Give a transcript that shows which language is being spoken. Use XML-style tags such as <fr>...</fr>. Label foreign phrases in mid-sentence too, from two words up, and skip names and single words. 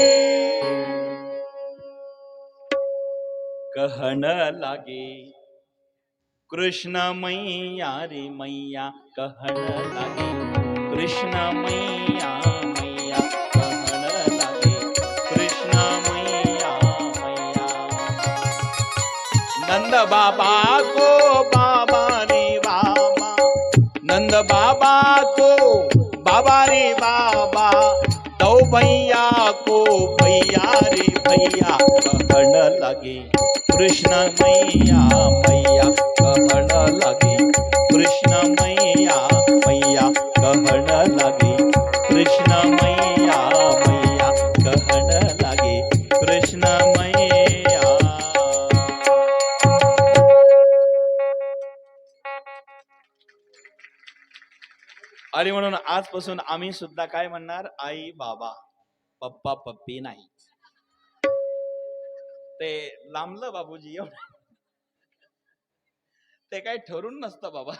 <hi>कहन लागे कृष्ण मैया रे मैया कहन लागे, कृष्ण मैया मैया कहन लागे, कृष्ण मैया मैया। नंद बाबा को बाबा रे बाबा, नंद बाबा को बाबा रे बाबा, दो भैया को भैया रे भैया कहण लागे कृष्ण मैया मैया कहण लागे कृष्ण मैया मैया कहण लागे कृष्ण मैया मैया कहण लागे कृष्ण मैया.</hi> <mr>आणि म्हणून आजपासून आम्ही सुद्धा काय म्हणणार, आई बाबा पप्पा पप्पी नाही. ते लांबलं बाबूजी एवढं, ते काय ठरून नसतं बाबा.</mr>